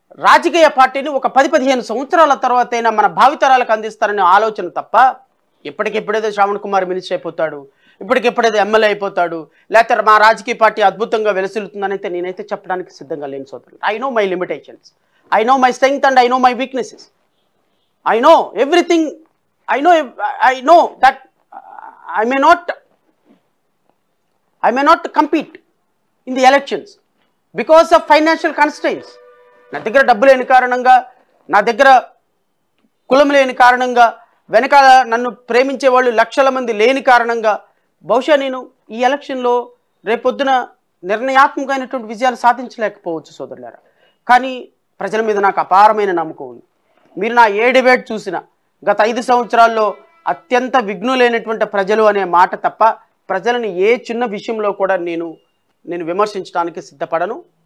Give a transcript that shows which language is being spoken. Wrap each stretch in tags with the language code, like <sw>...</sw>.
<te>రాజకీయ పార్టీని ఒక 10-15 సంవత్సరాల తర్వాత అయినా మన భావితరాలకు అందిస్తారనే ఆలోచన తప్ప, ఇప్పటికెప్పుడేదో శ్రవణ్ కుమార్ మినిస్టర్ అయిపోతాడు, ఇప్పటికెప్పుడేదో ఎమ్మెల్యే అయిపోతాడు, లేకపోతే మా రాజకీయ పార్టీ అద్భుతంగా వెలసిల్లుతుందని అయితే నేనైతే చెప్పడానికి సిద్ధంగా లేని సోదరులు.</te> <en>I know my limitations. I know my strength and I know my weaknesses. I know everything. I know that I may not compete in the elections because of financial constraints.</en> <te>నా దగ్గర డబ్బు లేని కారణంగా, నా దగ్గర కులం లేని కారణంగా, వెనకాల నన్ను ప్రేమించే వాళ్ళు లక్షల మంది లేని కారణంగా బహుశా నేను ఈ ఎలక్షన్లో రేపొద్దున నిర్ణయాత్మకమైనటువంటి విజయాలు సాధించలేకపోవచ్చు సోదరులారా. కానీ ప్రజల మీద నాకు అపారమైన నమ్మకం ఉంది. మీరు నా ఏ డిబేట్ చూసినా గత 5 సంవత్సరాల్లో అత్యంత విఘ్నులైనటువంటి ప్రజలు అనే మాట తప్ప ప్రజలని ఏ చిన్న విషయంలో కూడా నేను విమర్శించడానికి సిద్ధపడను.</te>